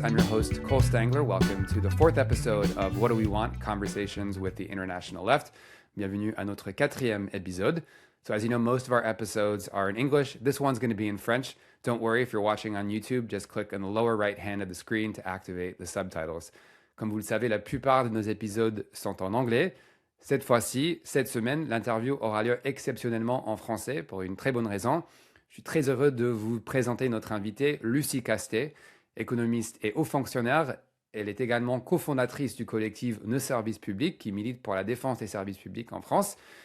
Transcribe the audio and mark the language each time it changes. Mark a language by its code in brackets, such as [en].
[en] I'm your host, Cole Stangler. Welcome to the fourth episode of What Do We Want? Conversations with the International Left. [fr] Bienvenue à notre quatrième épisode. [en] So as you know, most of our episodes are in English. This one's going to be in French. Don't worry, if you're watching on YouTube, just click on the lower right hand of the screen to activate the subtitles. [fr] Comme vous le savez, la plupart de nos épisodes sont en anglais. Cette fois-ci, cette semaine, l'interview aura lieu exceptionnellement en français pour une très bonne raison. Je suis très heureux de vous présenter notre invitée, Lucie Castet, économiste et haut fonctionnaire. Elle est également cofondatrice du collectif Nos Services Publics qui milite pour la défense des services publics en France.